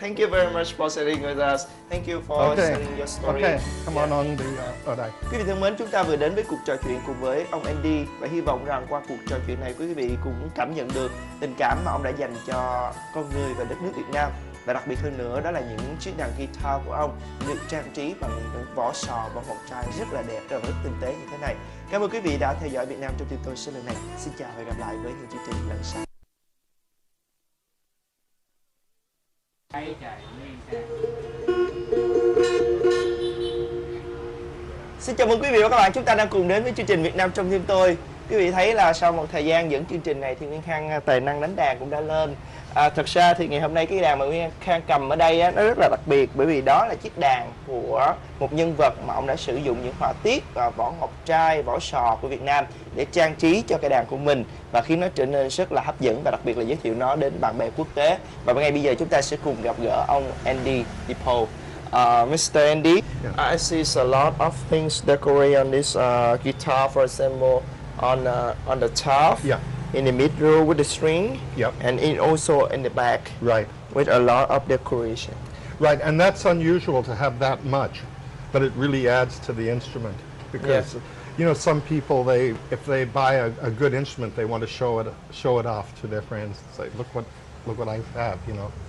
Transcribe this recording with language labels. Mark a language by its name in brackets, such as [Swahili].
[English] Thank you very much for sharing with us. Thank you for sharing your story. Okay, come on [Vietnamese] ở đây. Quý vị thân mến, chúng ta vừa đến với cuộc trò chuyện cùng với ông Andy và hy vọng rằng qua cuộc trò chuyện này quý vị cũng cảm nhận được tình cảm mà ông đã dành cho con người và đất nước Việt Nam. Và đặc biệt hơn nữa đó là những chiếc đàn guitar của ông được trang trí bằng những vỏ sò, vỏ ngọc trai rất là đẹp, rất tinh tế như thế này. Cảm ơn quý vị đã theo dõi Việt Nam trong tim tôi số lần này. Xin chào và gặp lại với những chương trình lần sau. Xin chào mừng quý vị và các bạn, chúng ta đang cùng đến với chương trình Việt Nam trong tim tôi. Quý vị thấy là sau một thời gian dẫn chương trình này thì Nguyên Khang tài năng đánh đàn cũng đã lên. Thật ra thì ngày hôm nay cái đàn mà Nguyên Khang cầm ở đây nó rất là đặc biệt, bởi vì đó là chiếc đàn của một nhân vật mà ông đã sử dụng những họa tiết và vỏ ngọc trai, vỏ sò của Việt Nam để trang trí cho cái đàn của mình và khiến nó trở nên rất là hấp dẫn, và đặc biệt là giới thiệu nó đến bạn bè quốc tế. Và ngay bây giờ chúng ta sẽ cùng gặp gỡ ông Andy DePaule. [English] Mr. Andy, I see a lot of things decorated on this guitar, for example, on the top, in the middle with the string, and also in the back, with a lot of decoration. Right, and that's unusual to have that much, but it really adds to the instrument because you know, some people, if they buy a good instrument, they want to show it off to their friends and say, look what I have, you know.